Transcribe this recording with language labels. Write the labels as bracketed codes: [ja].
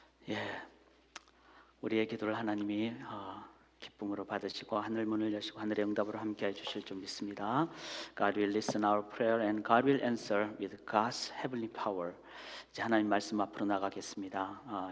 [ko] 예, 우리의 기도를 하나님이 기쁨으로 받으시고 하늘 문을 여시고 하늘의 응답으로 함께해 주실 줄 믿습니다. [en] God will listen our prayer and God will answer with God's heavenly power. [ko] 이제 하나님 말씀 앞으로 나가겠습니다.